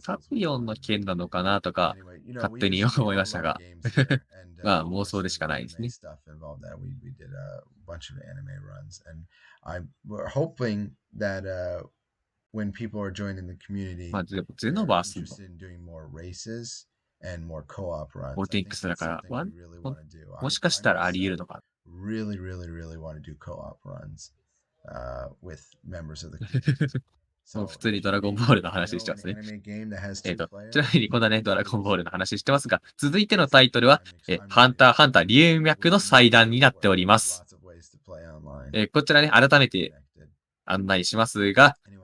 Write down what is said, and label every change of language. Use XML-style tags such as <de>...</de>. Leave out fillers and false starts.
<ja>タピオンの件なのかなとか、勝手に思いましたが。まあ妄想でしかないですね。</ja> <en>We did a bunch of anime runs, and we're hoping that when people are joining the community,</en> <ja>ゼノバースの</ja> <en>interested in doing more races and more co-op runs.</en> <ja>ボーティンクスだから、もしかしたらあり得るのか。</ja> <en>Really want to do co-op runs with members of the community.</en> <ja>普通にドラゴンボールの話してますね。ちなみにこんなね、ドラゴンボールの話してますが、続いてのタイトルは、ハンターハンター龍脈の祭壇になっております。こちらね、改めて案内しますが、</ja>